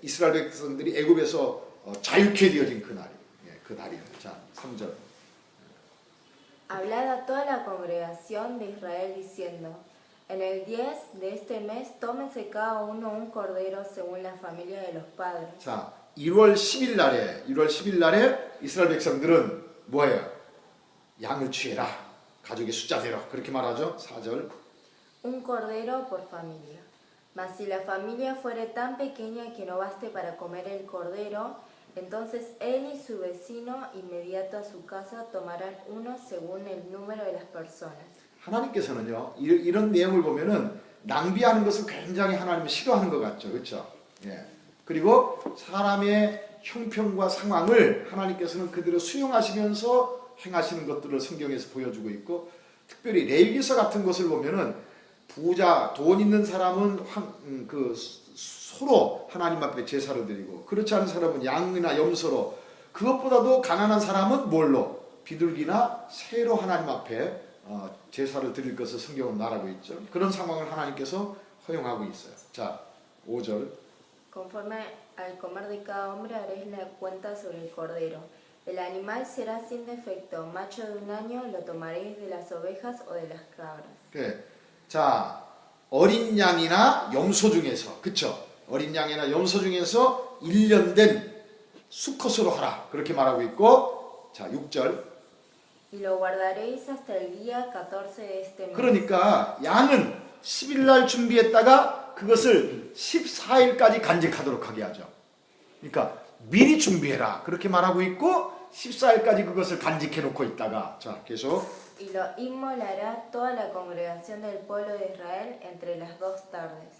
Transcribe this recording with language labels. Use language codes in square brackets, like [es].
[ko] 이스라엘 백성들이 애굽에서 자유케 되어진 그 날이, 그 달이에요. 자, 3절. [es] Hablad a toda la congregación de Israel diciendo, En el 10 de este mes tómense cada uno un cordero según la familia de los padres. [ko] 자, 1월 10일 날에 이스라엘 백성들은 뭐예요? 양을 취해라. 가족의 숫자대로. 그렇게 말하죠. 4절. [es] Un cordero por familia. Mas si la familia fuere tan pequeña que no baste para comer el cordero, entonces él y su vecino inmediato a su casa tomarán uno según el número de las personas. [ko] 하나님께서는요, 이런 내용을 보면은 낭비하는 것을 굉장히 하나님은 싫어하는 것 같죠. 그렇죠? 예. 그리고 사람의 형편과 상황을 하나님께서는 그대로 수용하시면서 행하시는 것들을 성경에서 보여주고 있고, 특별히 레위기서 같은 것을 보면은 부자, 돈 있는 사람은 소로 하나님 앞에 제사를 드리고, 그렇지 않은 사람은 양이나 염소로, 그것보다도 가난한 사람은 뭘로? 비둘기나 새로 하나님 앞에 제사를 드릴 것을 성경은 말하고 있죠. 그런 상황을 하나님께서 허용하고 있어요. 자, 5절. [es] Conforme al comer de cada hombre haréis la cuenta sobre el cordero. El animal será sin defecto, macho de un año lo tomaréis de las ovejas o de las cabras. [ko] 네. 자, 어린 양이나 염소 중에서, 그쵸? 어린 양이나 염소 중에서 1년 된 수컷으로 하라. 그렇게 말하고 있고, 자, 6절. [es] Y lo guardaréis hasta el día 14 de este mes. [ko] 그러니까 양은 10일 날 준비했다가 그것을 14일까지 간직하도록 하게 하죠. 그러니까 미리 준비해라. 그렇게 말하고 있고 14일까지 그것을 간직해 놓고 있다가, 자, 계속. [es] Y lo inmolará toda la congregación del pueblo de Israel entre las 2 tardes.